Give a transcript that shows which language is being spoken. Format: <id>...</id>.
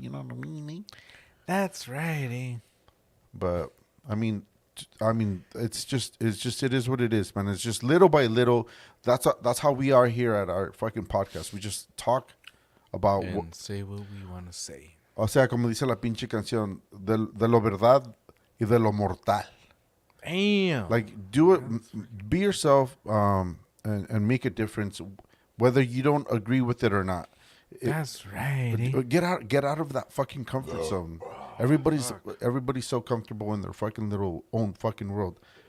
<en>You know what I mean? That's righty. But I mean, it is what it is, man. It's just little by little. That's how we are here at our fucking podcast. We just talk about And say what we want to say.</en> <es>o sea, como dice la pinche canción, de lo verdad y de lo mortal.</es> <en>Damn. Like, do it, be yourself, and make a difference, whether you don't agree with it or not. That's righty. Get out of that fucking comfort zone. Everybody's so comfortable in their fucking little own fucking world.</en>